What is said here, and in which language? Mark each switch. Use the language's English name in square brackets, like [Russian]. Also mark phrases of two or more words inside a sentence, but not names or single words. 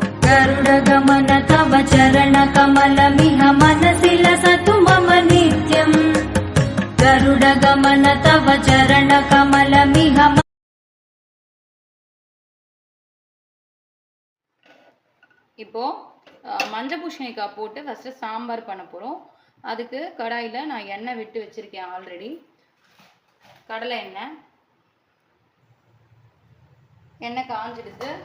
[Sanskrit] गरुडगमन तव चरणकमलमिह मनसि लसतु मम नित्यम् गरुडगमन तव चरणकमलमिह [Tamil] இப்போ மஞ்சள் பூசணிக்காய் போட்டு ஃபஸ்ட்டு சாம்பார் பண்ண போகிறோம். அதுக்கு கடாயில் நான் எண்ணெய் விட்டு வச்சுருக்கேன். ஆல்ரெடி கடலை எண்ணெய் காஞ்சிடுது.